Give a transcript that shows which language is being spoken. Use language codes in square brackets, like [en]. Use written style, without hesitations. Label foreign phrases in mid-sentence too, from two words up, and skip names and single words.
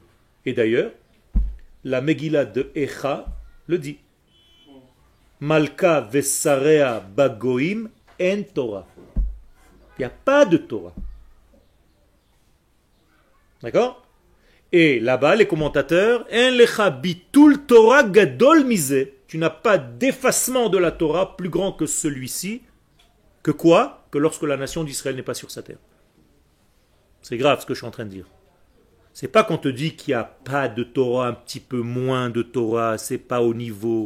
[fr] Et d'ailleurs, la Megillah de Echa le dit. [he] מלכה ושריה בגוים אין תורה. [fr] Il n'y a pas de Torah. D'accord? Et là-bas, les commentateurs, [he] en lecha bitul Torah gadol mise. [fr] Tu n'as pas d'effacement de la Torah plus grand que celui-ci. Que quoi? Que lorsque la nation d'Israël n'est pas sur sa terre. C'est grave ce que je suis en train de dire. C'est pas qu'on te dit qu'il n'y a pas de Torah, un petit peu moins de Torah, c'est pas au niveau.